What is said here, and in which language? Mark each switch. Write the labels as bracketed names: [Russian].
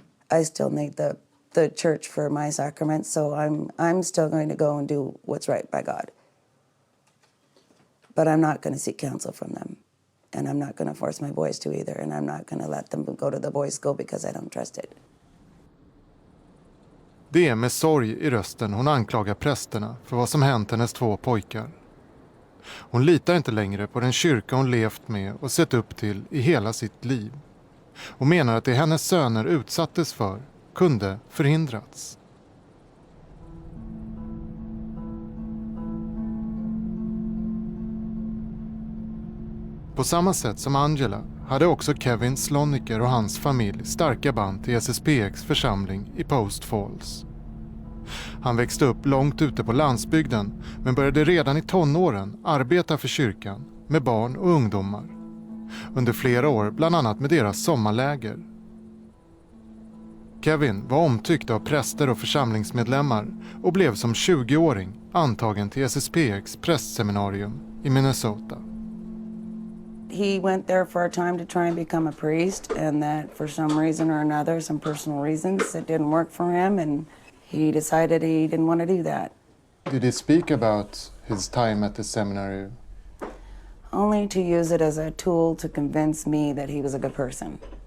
[English] I still need the church for my sacraments, so I'm still going to go and do what's right by God. But I'm not going to seek counsel from them, and I'm not going to force my boys to either, and I'm not going to let them go to the boys' school because I don't trust it. [Swedish] Det är med sorg i rösten hon anklagar prästerna för vad som hänt hennes 2 pojkar. Hon litar inte längre på den kyrka hon levt med och sett upp till i hela sitt liv. Och menar att det hennes söner utsattes för kunde förhindrats. På samma sätt som Angela hade också Kevin Sloniker och hans familj starka band till SSPX församling i Post Falls. Han växte upp långt ute på landsbygden men började redan i tonåren arbeta för kyrkan med barn och ungdomar. Under flera år bland annat med deras sommarläger. Kevin var omtyckt av präster och församlingsmedlemmar och blev som 20-åring antagen till SSPX prästseminarium i Minnesota. [English] He went there for a time to try and become a priest, and that for some reason or another, some personal reasons, it didn't work for him, and he decided he didn't want to do that. Did he speak about his time at the seminary? Only to use it as a tool to convince me that he was a good person.